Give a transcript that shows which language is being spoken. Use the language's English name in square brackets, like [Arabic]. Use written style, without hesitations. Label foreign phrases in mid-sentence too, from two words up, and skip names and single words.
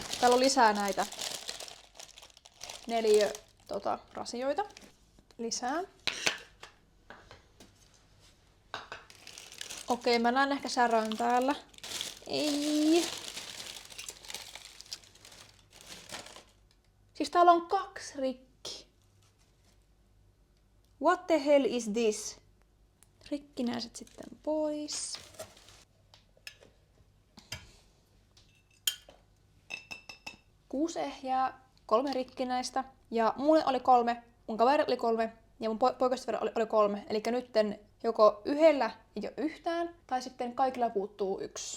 [Finnish] Täällä on lisää näitä 4 rasioita. Lisää. Okei, mä näen ehkä särön täällä. Ei. Siis täällä on 2 rikki. [English] What the hell is this? [Finnish] Rikkinäiset sitten pois. Kuusi ehjää, 3 rikkinäistä. Ja mulle oli 3, mun kaverilla oli 3 ja mun poikaystävällä oli 3. Eli nytten joko yhdellä ei ole yhtään, tai sitten kaikilla puuttuu 1.